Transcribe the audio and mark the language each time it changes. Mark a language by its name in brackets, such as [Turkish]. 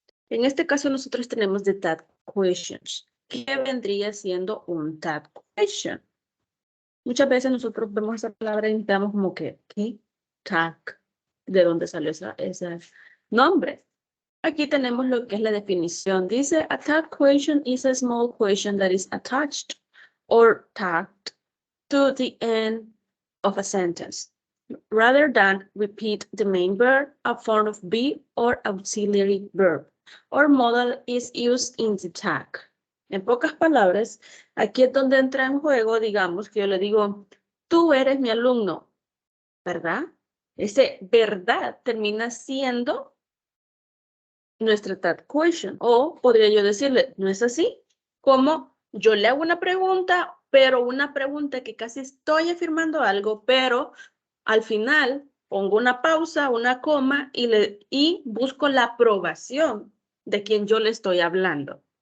[Spanish] En este caso, nosotros tenemos the tag questions. ¿Qué vendría siendo un tag question? Muchas veces nosotros vemos esa palabra y pensamos como que, ¿qué? Tag. ¿De dónde salió ese nombre? Aquí tenemos lo que es la definición. [English] Dice, a tag question is a small question that is attached or tagged to the end of a sentence, rather than repeat the main verb, a form of be or auxiliary verb, or modal is used in the tag. [Spanish] En pocas palabras, aquí es donde entra en juego, digamos, que yo le digo, tú eres mi alumno, ¿verdad? Ese verdad termina siendo nuestra tag question. O podría yo decirle, ¿no es así? Como yo le hago una pregunta, pero una pregunta que casi estoy afirmando algo, pero al final pongo una pausa, una coma y busco la aprobación de quien yo le estoy hablando.